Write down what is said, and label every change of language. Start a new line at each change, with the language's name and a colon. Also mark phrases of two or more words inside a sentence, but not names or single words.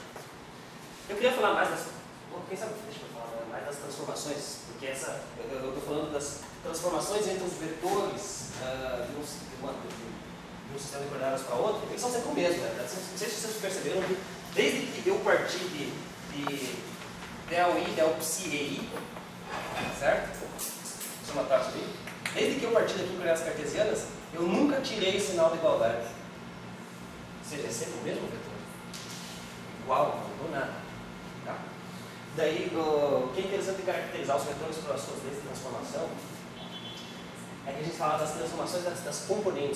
Portuguese: Eu queria falar mais das. Quem sabe deixa eu falar mais das transformações, porque eu estou falando das transformações entre os vetores de um sistema de coordenadas para outro, eles são sempre o mesmo, né? Não sei se vocês perceberam, desde que eu parti de del I, del psi e I, certo? Deixa eu matar isso aí. Desde que eu parti daqui em coordenadas cartesianas, eu nunca tirei o sinal de igualdade. Ou seja, é sempre o mesmo vetor. Igual, não mudou nada. Tá? Daí, o que é interessante de caracterizar os vetores pelas suas leis de transformação é que a gente fala das transformações das componentes.